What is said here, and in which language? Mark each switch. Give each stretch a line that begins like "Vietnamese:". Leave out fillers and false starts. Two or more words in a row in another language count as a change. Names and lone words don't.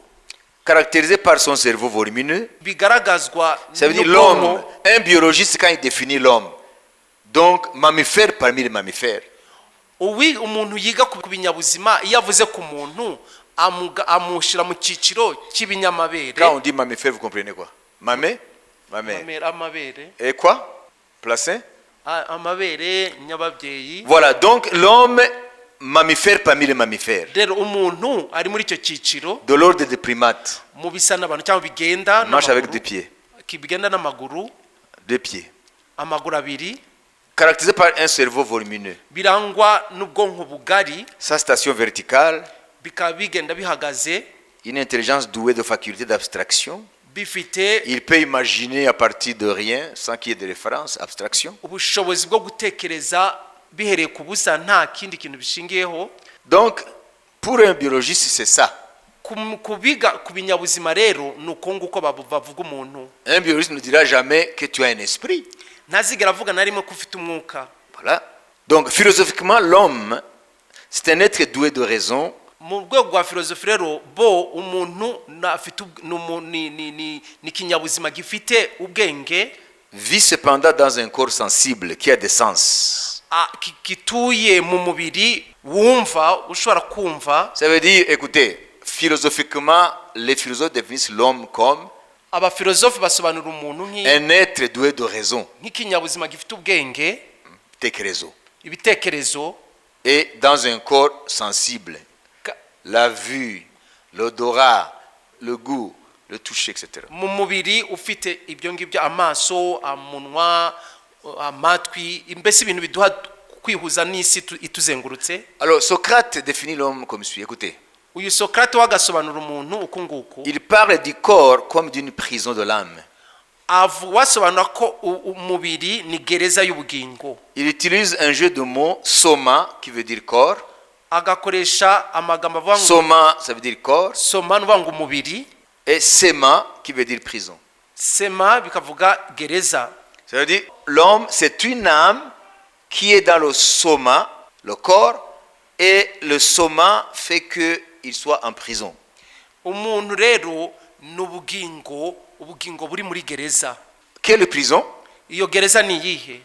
French: Caractérisé par son cerveau volumineux.
Kinyarwanda: Bigaragazwa.
French: Ça veut dire l'homme, un biologiste quand il définit l'homme. Donc, mammifère parmi les mammifères.
Kinyarwanda: Umuntu yiga ku binyabuzima iyo avuze ku muntu amushira mu cyiciro cy'ibinyamabere.
French: Quand on dit mammifère, vous comprenez quoi? Mamé? Mamère.
Kinyarwanda: Amabere.
French: Et quoi? Placé?
Kinyarwanda: Amabere, nyababyeyi.
French: Voilà, donc l'homme mammifère parmi les mammifères.
Kinyarwanda: Rero umuntu ari muri icyo cyiciro.
French: De l'ordre des primates.
Kinyarwanda: Mu bisa n'abantu cyangwa bigenda n'amaguru.
French: Marche avec deux pieds.
Kinyarwanda: Kibigenda n'amaguru.
French: Deux pieds.
Kinyarwanda: Amaguru abiri.
French: Caractérisé par un cerveau volumineux.
Kinyarwanda: Birangwa n'ubwonko bugari.
French: Sa station verticale.
Kinyarwanda: Bikaba bigenda bihagaze.
French: Une intelligence douée de facultés d'abstraction.
Kinyarwanda: Bifite.
French: Il peut imaginer à partir de rien sans qu'il y ait de référence, abstraction.
Kinyarwanda: Ubushobozi bwo gutekereza bihereye ku busa nta kindi kintu bishingiyeho.
French: Donc, pour un biologiste, c'est ça.
Kinyarwanda: Kubiga ku binyabuzima rero ni uko nguko bavuga umuntu.
French: Un biologiste ne dira jamais que tu as un esprit.
Kinyarwanda: Ntazigera avuga na rimwe ko ufite umwuka.
French: Voilà. Donc, philosophiquement, l'homme, c'est un être doué de raison.
Kinyarwanda: Mu rwego rwa filozofi rero bo umuntu afite ni kinyabuzima gifite ubwenge,
French: Vit cependant dans un corps sensible qui a des sens.
Kinyarwanda: kituye mu mubiri wumva ushobora kumva.
French: Ça veut dire, écoutez, philosophiquement, les philosophes définissent l'homme comme
Kinyarwanda: Abafilozofi basobanura umuntu
French: un être doué de raison,
Kinyarwanda: nk'ikinyabuzima gifite ubwenge, tekerezo, ibitekerezo,
French: et dans un corps sensible. La vue, l'odorat, le goût, le toucher, etc.
Kinyarwanda: mu mubiri ufite ibyo ngibyo, amaso, amunwa, amatwi, mbese ibintu biduha kwihuza n'isi ituzengurutse.
French: Alors, Socrate définit l'homme comme suit. Écoutez.
Kinyarwanda: Uyu Socrate wagasobanura umuntu uko nguko.
French: Il parle du corps comme d'une prison de l'âme.
Kinyarwanda: Wasobanura ko umubiri ni gereza y'ubugingo.
French: Il utilise un jeu de mots, soma, qui veut dire corps.
Kinyarwanda: Agakoresha amagambo avuga ngo Soma,
French: ça veut dire corps.
Kinyarwanda: soma nuvuga ngo umubiri,
French: Et sema, qui veut dire prison.
Kinyarwanda: sema bikavuga gereza.
French: Ça veut dire, l'homme, c'est une âme qui est dans le soma, le corps, et le soma fait qu'il soit en prison.
Kinyarwanda: Umuntu rero n'ubugingo, ubugingo buri muri gereza.
French: Quelle prison?
Kinyarwanda: Iyo gereza ni yihe?